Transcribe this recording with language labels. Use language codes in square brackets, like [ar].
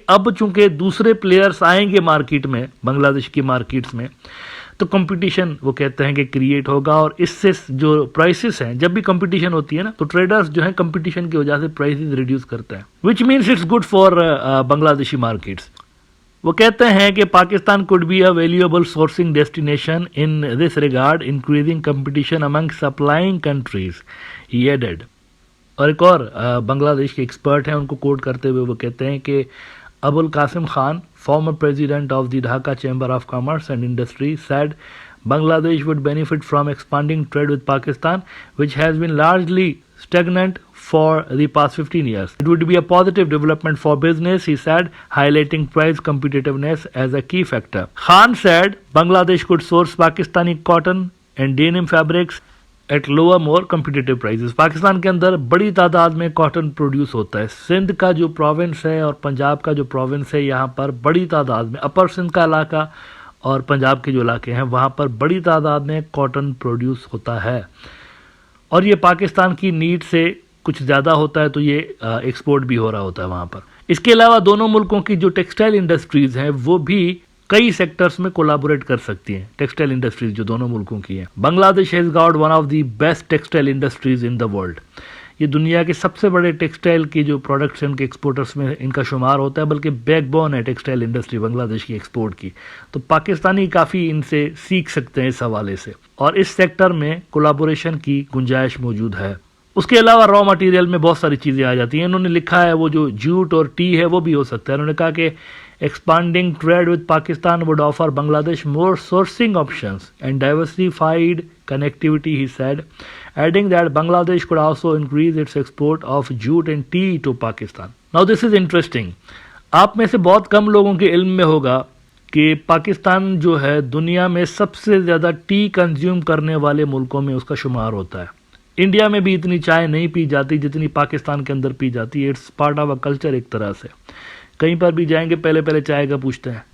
[ur] اب چونکہ دوسرے پلیئرز آئیں گے مارکیٹ میں، بنگلہ دیش کی مارکیٹس میں، تو کمپٹیشن وہ کہتے ہیں کہ کریٹ ہوگا، اور اس سے جو پرائسز ہیں، جب بھی کمپٹیشن ہوتی ہے نا تو ٹریڈرز جو ہیں کمپٹیشن کی وجہ سے پرائسز ریڈیوس کرتے ہیں، [en] Which means it's good for Bangladeshi markets. [ur] وہ کہتے ہیں کہ [en] Pakistan could be a valuable sourcing destination in this regard, increasing competition among supplying countries, he added. [ur] اور ایک اور بنگلہ دیش کے ایکسپرٹ ہیں، ان کو کوٹ کرتے ہوئے وہ کہتے ہیں کہ [en] Abu Al Qasim Khan, former president of the Dhaka Chamber of Commerce and Industry, said Bangladesh would benefit from expanding trade with Pakistan, which has been largely stagnant for the past 15 years. It would be a positive development for business, he said, highlighting price competitiveness as a key factor. Khan said Bangladesh could source Pakistani cotton and denim fabrics at lower, more competitive prices. [ur] Pakistan کے اندر بڑی تعداد میں cotton produce ہوتا ہے. سندھ کا جو province ہے اور پنجاب کا جو پروونس ہے، یہاں پر بڑی تعداد میں، اپر سندھ کا علاقہ اور پنجاب کے جو علاقے ہیں وہاں پر بڑی تعداد میں کاٹن پروڈیوس ہوتا ہے، اور یہ پاکستان کی نیڈ سے کچھ زیادہ ہوتا ہے، تو یہ ایکسپورٹ بھی ہو رہا ہوتا ہے وہاں پر. اس کے علاوہ دونوں ملکوں کی جو ٹیکسٹائل انڈسٹریز ہیں وہ بھی کئی سیکٹرز میں کولیبوریٹ کر سکتی ہیں. ٹیکسٹائل انڈسٹریز جو دونوں ملکوں کی ہیں، بنگلہ دیش [en] Has got one of the best textile industries in the world. [ur] یہ دنیا کے سب سے بڑے ٹیکسٹائل کی جو پروڈکٹس ہیں ان کے ایکسپورٹرز میں ان کا شمار ہوتا ہے، بلکہ بیک بون ہے ٹیکسٹائل انڈسٹری بنگلہ دیش کی ایکسپورٹ کی. تو پاکستانی کافی ان سے سیکھ سکتے ہیں اس حوالے سے، اور اس سیکٹر میں کولیبوریشن کی گنجائش موجود ہے. اس کے علاوہ را مٹیریل میں بہت ساری چیزیں آ جاتی ہیں. انہوں نے لکھا ہے وہ جو جوٹ اور ٹی ہے وہ بھی ہو سکتا ہے. انہوں نے کہا کہ [en] expanding trade with Pakistan would offer Bangladesh more sourcing options and diversified connectivity, he said, adding that Bangladesh could also increase its export of jute and tea to Pakistan. Now this is interesting. [ur] آپ میں سے بہت کم لوگوں کے علم میں ہوگا کہ پاکستان جو ہے دنیا میں سب سے زیادہ ٹی کنزیوم کرنے والے ملکوں میں اس کا شمار ہوتا ہے. انڈیا میں بھی اتنی چائے نہیں پی جاتی جتنی پاکستان کے اندر پی جاتی ہے. [en] it's part of a culture [ur] ایک طرح سے. کہیں پر بھی جائیں گے پہلے چائے کا پوچھتے ہیں.